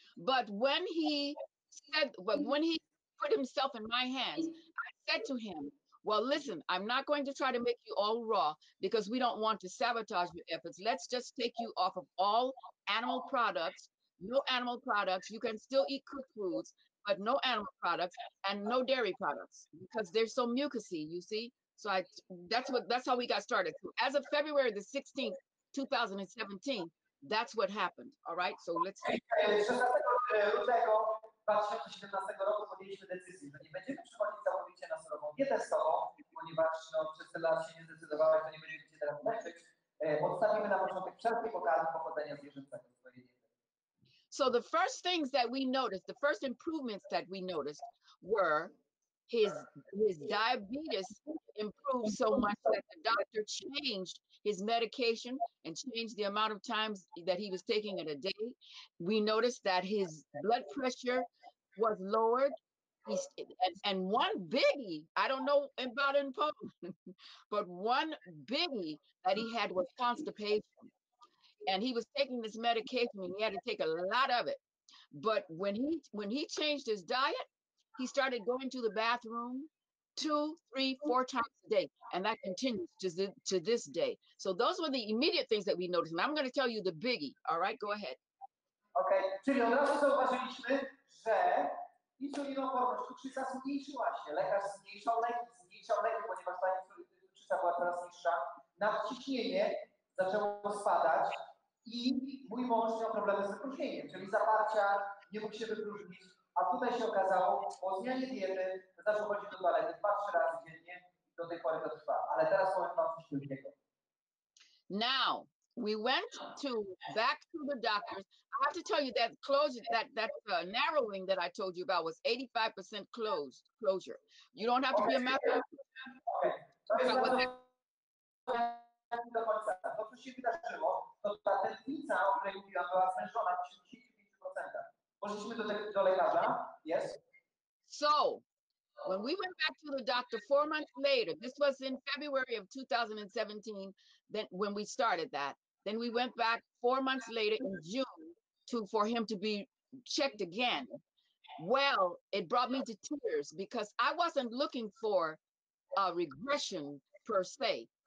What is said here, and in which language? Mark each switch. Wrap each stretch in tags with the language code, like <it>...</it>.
<en>But when he put himself in my hands, I said to him, well, listen, I'm not going to try to make you all raw because we don't want to sabotage your efforts. Let's just take you off of all animal products, no animal products. You can still eat cooked foods, but no animal products and no dairy products because they're so mucousy, you see? So that's how we got started. So as of February the 16th, 2017, that's what happened. All right, so let's.</en> <pl>16 lutego 2017 roku podjęliśmy decyzję, że nie będziemy przychodzić całkowicie na surową dietę stową, ponieważ przez te lat się nie zdecydowałeś, to nie będziemy cię teraz leczyć. Odstawimy na początek wszelkie pokarmy pochodzenia zwierzęcego w swojej diety.</pl> <en>So the first things that we noticed, the first improvements that we noticed were his diabetes improved so much that the doctor changed his medication and changed the amount of times that he was taking it a day. We noticed that his blood pressure was lowered. And one biggie, I don't know about in Poland, but one biggie that he had was constipation. And he was taking this medication and he had to take a lot of it. But when he changed his diet, he started going to the bathroom 2, 3, 4 times a day. And that continues to this day. So those were the immediate things that we noticed. And I'm going to tell you the biggie. All right, go ahead.</en> <pl>Okay, czyli od razu zauważyliśmy, że insulinooporność cukrzyca zmniejszyła się. Lekarz zmniejszał leki, ponieważ ta cukrzyca była coraz niższa. Nadciśnienie zaczęło spadać i mój mąż miał problemy z wypróżnieniem, czyli zaparcia, nie mógł się wypróżnić. A tutaj się okazało, po zmianie diety zaczął chodzić do toalety 2-3 razy dziennie i do tej pory to trwa. Ale teraz powiem wam coś wielkiego.</pl> <en>Now, we went back to the doctors. I have to tell you that narrowing that I told you about was 85% closure. You don't have to be a mathematician.</en> <pl>Do końca. To, co się wydarzyło, to ta tętnica, o której mówiłam, była zwężona w 75%. Poszliśmy do lekarza. Yes.</pl> <en>So, when we went back to the doctor 4 months later, this was in February of 2017, then when we started that. Then we went back 4 months later in June for him to be checked again. Well, it brought me to tears because I wasn't looking for a regression per se.</en>